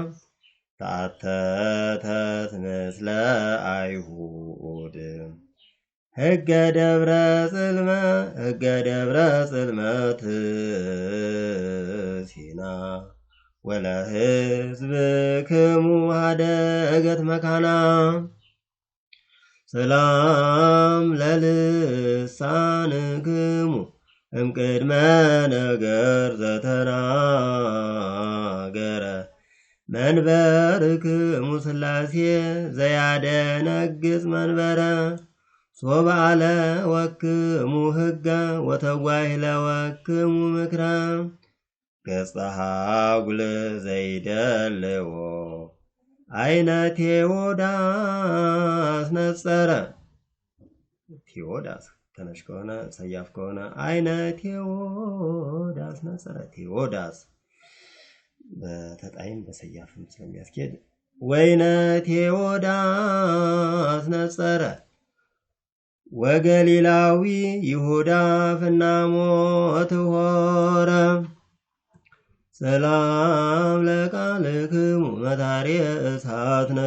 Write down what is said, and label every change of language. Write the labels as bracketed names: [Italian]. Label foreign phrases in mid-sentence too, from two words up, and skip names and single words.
[Geez] ታተተት ምስለ አይሁድ ሕገ ደብረ ጽልመት ሲና ወለሕዝብክሙ ሀደገት መካና ሰላም ለልሳንክሙ እምቅድመ ነገር ዘተናገረ መንበርክሙ ሥላሴ ዘያደነግጽ መንበረ ሶባለ ወክሙ ሕገ ወተጓሂለ ወክሙ ምክረ ገጸ ሐጉል ዘይደልዎ አይነ ቴዎዳስ ነጸረ [Amharic] ቴዎዳስ ተነሽ ከሆነ ሰያፍ ከሆነ አይነ ቴዎዳስ ነጸረ ቴዎዳስ በተጣይም በሰያፍም ስለሚያስኬድ ወይነ [Geez] ቴዎዳስ ነጸረ ወገሊላዊ ይሁዳ ፍናሞት ሆረ ሰላም ለቃልክሙ መታርየ እሳት